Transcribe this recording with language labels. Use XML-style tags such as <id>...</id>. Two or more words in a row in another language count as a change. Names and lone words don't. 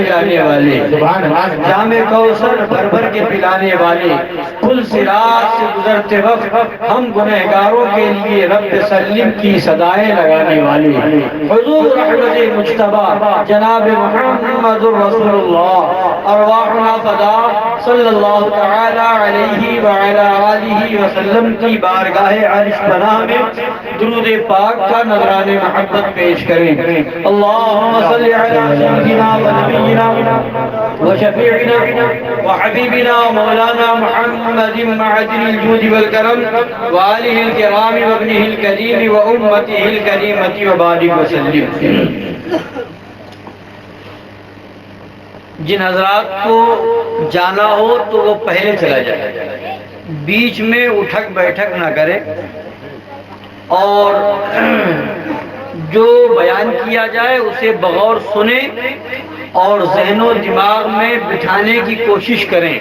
<ur>جانے والے، جام کوثر بھر بھر کے پلانے والے، پل صراط سے گزرتے وقت ہم گنہگاروں کے لیے</ur> <ar>رب سلم</ar> <ur>کی صدائیں لگانے والے، حضور رحمت مجتبی جناب محمد رسول اللہ،</ur> <ar>ارواحنا فدا صلی اللہ تعالی علیہ وعلی آلہ وسلم</ar> <ur>کی بارگاہ عرش پناہ میں درود پاک کا نذران محبت پیش کریں۔</ur> <ar>اللہم صلی علی سیدنا و نبینا و شفیعنا و حبیبنا مولانا محمد معدن الجود والکرم و آلہ الکرام و ابنہ الکریم و امتہ الکریمۃ و بارک وسلم۔</ar> <ur>جن حضرات کو جانا ہو تو وہ پہلے چلا جائے، بیچ میں اٹھک بیٹھک نہ کرے، اور جو بیان کیا جائے اسے بغور سنیں اور ذہن و دماغ میں بٹھانے کی کوشش کریں۔</ur>